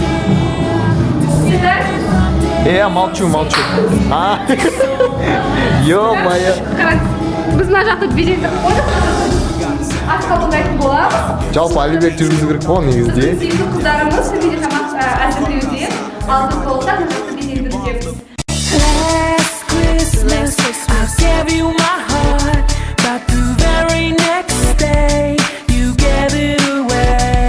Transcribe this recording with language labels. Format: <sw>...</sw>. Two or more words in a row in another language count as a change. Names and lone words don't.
<ru>Я молчу. А, ё-моё.</ru> <kk>Біз мына жақта безендіріп қойдық. Ас қабылдайтын боламыз. Жалпы Алибек жүргізу керек қой негізде. Сүйікті қыздарымыз сізге тамақ әзірлеуде. Алды столда мына жақта безендірудеміз.</kk> <en>Last Christmas, I gave you my heart, but the very next day you gave it away.</en>